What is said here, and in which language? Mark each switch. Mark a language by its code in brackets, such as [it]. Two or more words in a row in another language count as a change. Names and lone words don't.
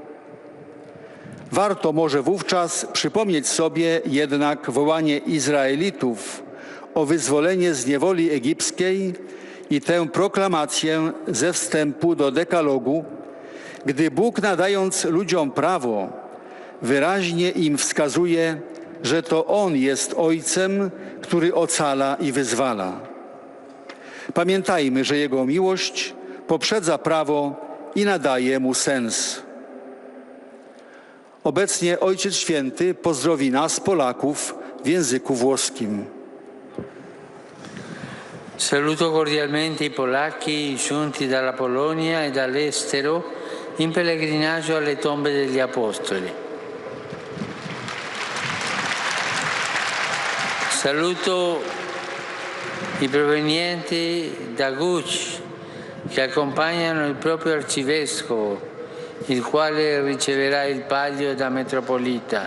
[pl] Warto może wówczas przypomnieć sobie jednak wołanie Izraelitów o wyzwolenie z niewoli egipskiej i tę proklamację ze wstępu do dekalogu, gdy Bóg, nadając ludziom prawo, wyraźnie im wskazuje, że to On jest Ojcem, który ocala i wyzwala. Pamiętajmy, że Jego miłość poprzedza prawo i nadaje mu sens. Obecnie Ojciec Święty pozdrowi nas, Polaków, w języku włoskim. [it] Saluto cordialmente i polacchi giunti dalla Polonia e dall'estero in pellegrinaggio alle tombe degli Apostoli. Saluto i provenienti da Gucci che accompagnano il proprio arcivescovo, il quale riceverà il palio da metropolita.